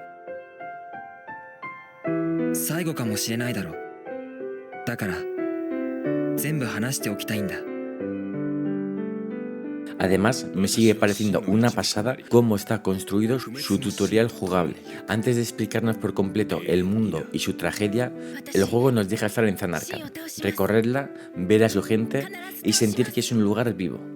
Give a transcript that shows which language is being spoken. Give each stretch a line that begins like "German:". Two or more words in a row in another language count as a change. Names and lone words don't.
Japanese: 最後かもしれないだろ。だから全部話しておきたいんだ。
Spanish: Además, me sigue pareciendo una pasada cómo está construido su tutorial jugable. Antes de explicarnos por completo el mundo y su tragedia, el juego nos deja estar en Zanarkand, recorrerla, ver a su gente y sentir que es un lugar vivo.